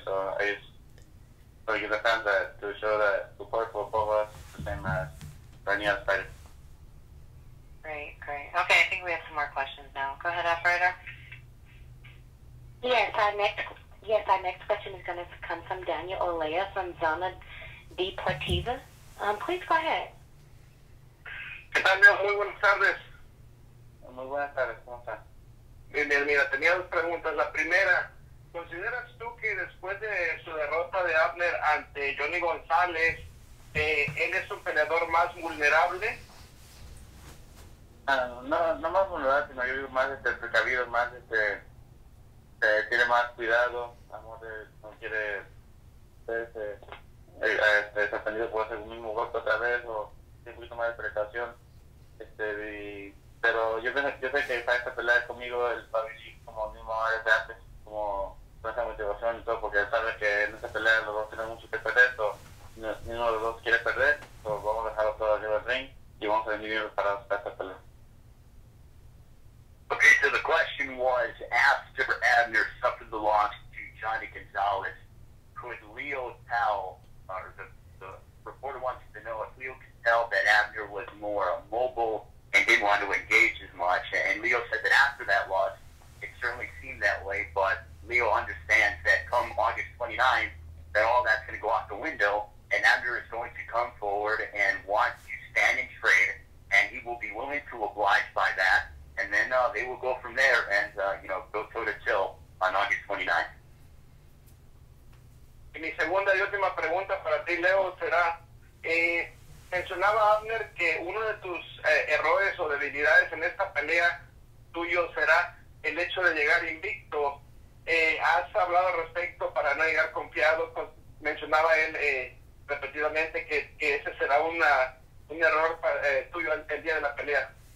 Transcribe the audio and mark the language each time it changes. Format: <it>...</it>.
<en>So I just want to give the fans that to show that support for both of us, the same as for any other fighter. Great. Okay, I think we have some more questions now. Go ahead, operator. Yes, our next question is going to come from Daniel Olea from Zona Deportiva. Please go ahead.</en> <es>¿Qué tal, Leo? Muy buenas tardes. Muy buenas tardes, ¿cómo están? Bien, mira, tenía dos preguntas. La primera, ¿consideras tú que después de su derrota de Abner ante Johnny González, él es un peleador más vulnerable? No más vulnerable, sino yo digo más precavido, más tiene más cuidado, no quiere ser sorprendido por hacer un mismo golpe otra vez o tiene un poquito más de precaución. Pero yo sé que para esta pelea conmigo él va a venir como mismo desde antes, como con esa motivación y todo, porque él sabe que en esta pelea los dos tienen mucho que perder, ninguno de los dos quiere perder, vamos a dejarlo todo arriba del ring y vamos a venir bien preparados para esta pelea.</es> <en>Okay, so the question was, after Abner suffered the loss to Johnny Gonzalez, could Leo tell, or the reporter wants to know if Leo could tell that Abner was more mobile and didn't want to engage as much. And Leo said that after that loss, it certainly seemed that way, but Leo understands that come August 29th, that all that's going to go out the window, and Abner is going to come forward and want to stand and trade, and he will be willing to oblige by that. And then they will go from there and, go toe-to-toe on August 29th.</en> <es>Y mi segunda y última pregunta para ti, Leo, será, mencionaba Abner que uno de tus errores o debilidades en esta pelea tuyo será el hecho de llegar invicto. ¿Has hablado al respecto para no llegar confiado? Mencionaba él repetidamente que ese será un error tuyo el día de la pelea.</es>